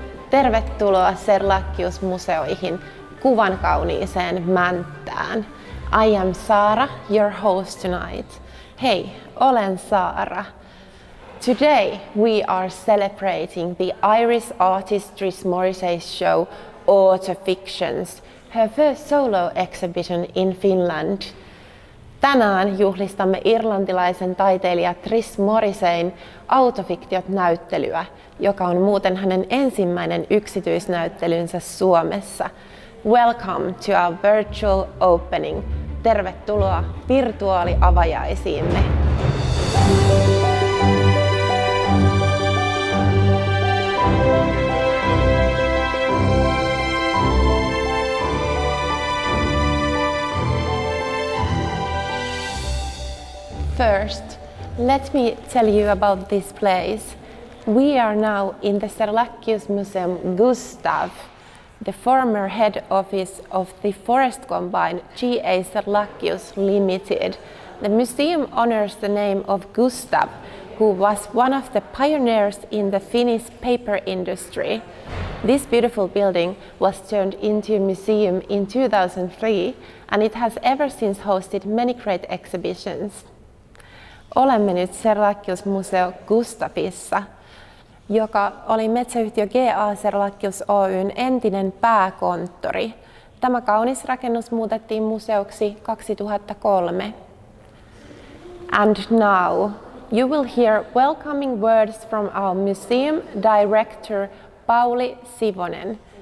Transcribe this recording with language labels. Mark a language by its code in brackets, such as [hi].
[fi] Tervetuloa Serlachius museoihin kuvan kauniiseen Mänttään. [en] I am Sara, your host tonight. [fi] Hei, olen Sara. [en] Today we are celebrating the Irish artist Trish Morrissey's show AUTOFICTIONS, her first solo exhibition in Finland. [fi] Tänään juhlistamme irlantilaisen taiteilija Trish Morrisseyn AUTOFICTIOT-näyttelyä, joka on muuten hänen ensimmäinen yksityisnäyttelynsä Suomessa. [en] Welcome to our virtual opening. [fi] Tervetuloa virtuaaliavajaisiimme. [en] First, let me tell you about this place. We are now in the Sarlaccus Museum Gustav, the former head office of the forest combine G.A. Serlachius Limited. The museum honors the name of Gustav, who was one of the pioneers in the Finnish paper industry. This beautiful building was turned into a museum in 2003, and it has ever since hosted many great exhibitions. [fi] Olemme nyt Serlaccus Museo Gustavissa, joka oli metsäyhtiö G.A. Serlachius Oyn entinen pääkonttori. Tämä kaunis rakennus muutettiin museoksi 2003. [en] And now you will hear welcoming words from our museum director Pauli Sivonen.